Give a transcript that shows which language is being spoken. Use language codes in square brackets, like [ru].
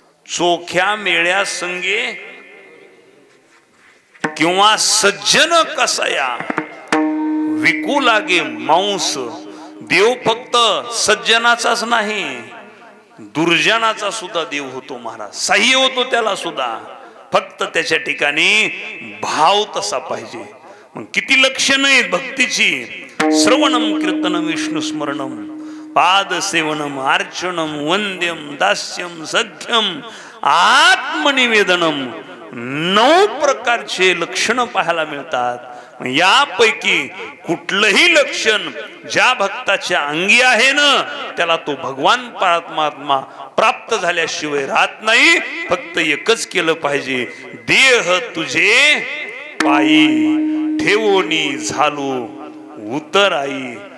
[mr] चोख्या मेळ्या संगे किंवा सज्जन कसाया विकू लागे मांस. देव फक्त सज्जनाचाच नाही, दुर्जनाचा सुद्धा देव होतो महाराज. सहाय्य होतो त्याला सुद्धा, फक्त त्याच्या ठिकाणी भाव तसा पाहिजे. मग किती लक्षणं आहेत भक्तीची. [sa] श्रवणम कीर्तनम विष्णू स्मरणम पादसेवनम अर्चनम वंद्यम दास्यम सख्यम आत्मनिवेदनम. [mr] 9 प्रकारचे लक्षण पाहायला मिळतात. यापैकी कुठलंही लक्षण ज्या भक्ताच्या अंगी आहे ना, त्याला तो भगवान परमात्मा प्राप्त झाल्याशिवाय राहत नाही. फक्त एकच केलं पाहिजे, देह तुझे पायी ठेवोनी झालो उतराई.